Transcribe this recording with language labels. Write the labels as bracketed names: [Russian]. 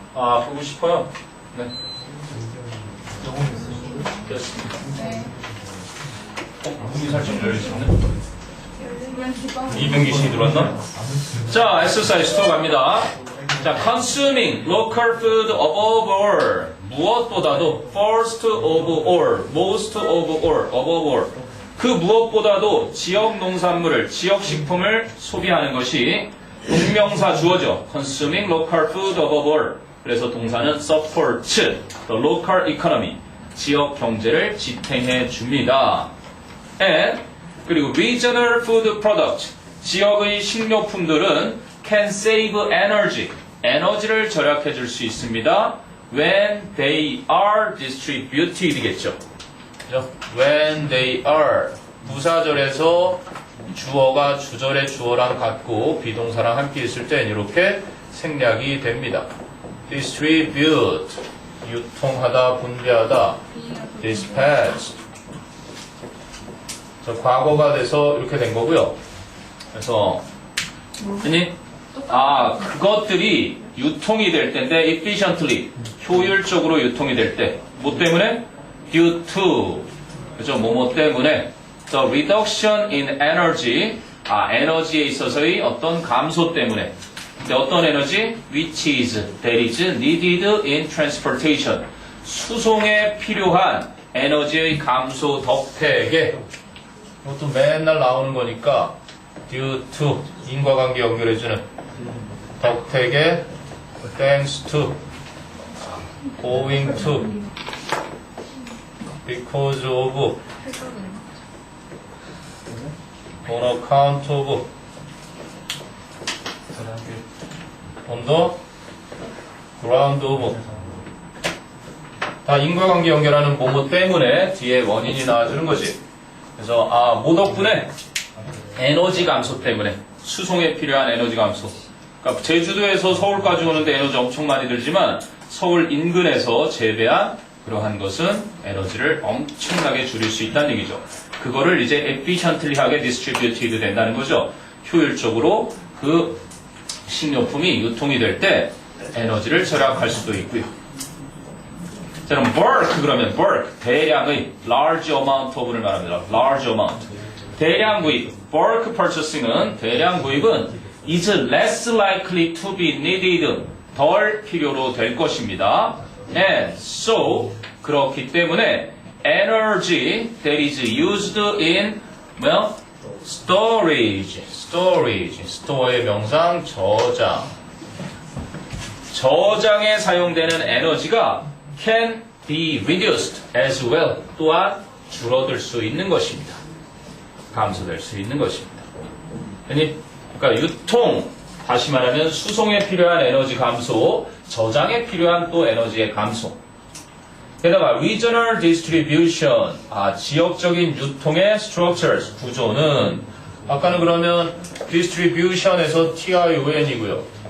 [Korean] 아, 보고 싶어요? 네. 됐습니다. 문이 살짝 열려있었네. 이병기 씨 들어왔나? 자, exercise 2 갑니다. [English] 자, consuming local food above all. [Korean] 무엇보다도 [English] first of all, most of all, above all. [Korean] 그 무엇보다도 지역 농산물을, 지역 식품을 소비하는 것이 동명사 주어죠. [English] consuming local food above all. [Korean] 그래서 동사는 [English] support the local economy. [Korean] 지역 경제를 지탱해 줍니다. [English] And [Korean] 그리고 [English] regional food product. [Korean] 지역의 식료품들은 [English] can save energy. [Korean] 에너지를 절약해 줄 수 있습니다. [English] When they are distributed [Korean] 겠죠. 그죠? [English] When they are. [Korean] 부사절에서 주어가 주절의 주어랑 같고 비동사랑 함께 있을 땐 이렇게 생략이 됩니다. distribute. 유통하다, 분배하다. dispatch. 과거가 돼서 이렇게 된 거고요. 그래서 아니 그것들이 유통이 될 때인데 [English] efficiently [Korean] 효율적으로 유통이 될 때 뭐 때문에? [English] due to [Korean] 그죠? 뭐뭐 때문에 [English] the reduction in energy [Korean] 에너지에 있어서의 어떤 감소 때문에 근데 어떤 에너지? [English] which is that is needed in transportation [Korean] 수송에 필요한 에너지의 감소 덕택에 이것도 맨날 나오는 거니까 [English] due to [Korean] 인과관계 연결해주는 덕택에 [English] thanks to owing to because of on account of on the ground of [Korean] 다 인과관계 연결하는 뭐뭐 때문에 뒤에 원인이 나와주는 거지. 그래서 뭐 덕분에 에너지 감소 때문에 수송에 필요한 에너지 감소. 그러니까 제주도에서 서울까지 오는데 에너지 엄청 많이 들지만 서울 인근에서 재배한 그러한 것은 에너지를 엄청나게 줄일 수 있다는 얘기죠. 그거를 이제 efficiently하게 distributed 된다는 거죠. 효율적으로 그 식료품이 유통이 될 때 에너지를 절약할 수도 있고요. 자, 그럼 bulk 그러면 bulk 대량의 [English] large amount of [Korean] 를 말합니다. [English] large amount 대량 구입 bulk purchasing은 [Korean] 대량 구입은 [English] is less likely to be needed [Korean] 덜 필요로 될 것입니다. [English] And so [Korean] 그렇기 때문에 [English] energy that is used in storage store의 명상 [Korean] 저장에 사용되는 에너지가 [English] can be reduced as well [Korean] 또한 줄어들 수 있는 것입니다. 감소될 수 있는 것입니다. 그러니까 유통 다시 말하면 수송에 필요한 에너지 감소 저장에 필요한 또 에너지의 감소 게다가 [English] regional distribution [Korean] 지역적인 유통의 structures 구조는 아까는 그러면 distribution에서 TION이고요.